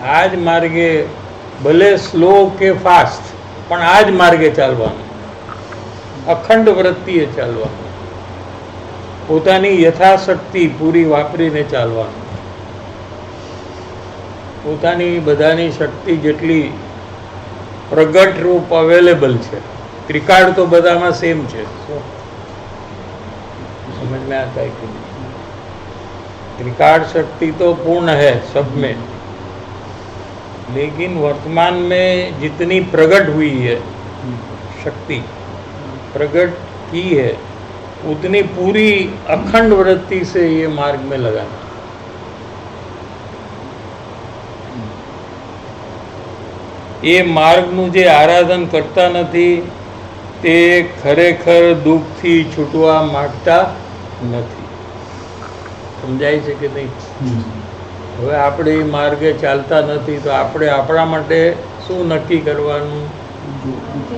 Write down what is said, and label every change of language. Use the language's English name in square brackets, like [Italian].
[Gujarati] આ જ માર્ગે ભલે સ્લો કે ફાસ્ટ, પણ આ જ માર્ગે ચાલવાનું, અખંડ વૃત્તિએ ચાલવાનું, પોતાની યથાશક્તિ પૂરી વાપરીને ચાલવાનું. પોતાની બધાની શક્તિ જેટલી પ્રગટ રૂપ અવેલેબલ છે, ત્રિકાળ તો બધામાં સેમ છે. [Hindi] समझ में आता है कि नहीं? त्रिकाल शक्ति तो पूर्ण है सब में, लेकिन वर्तमान में जितनी प्रकट हुई है शक्ति, प्रकट की है, उतनी पूरी अखंड वृत्ति से ये मार्ग में लगाना. [Gujarati] એ માર્ગનું જે આરાધન કરતા નથી તે ખરેખર દુઃખથી છૂટવા માંગતા નથી. સમજાય છે કે નહીં? હવે આપણે એ માર્ગે ચાલતા નથી તો આપણે આપણા માટે શું નક્કી કરવાનું?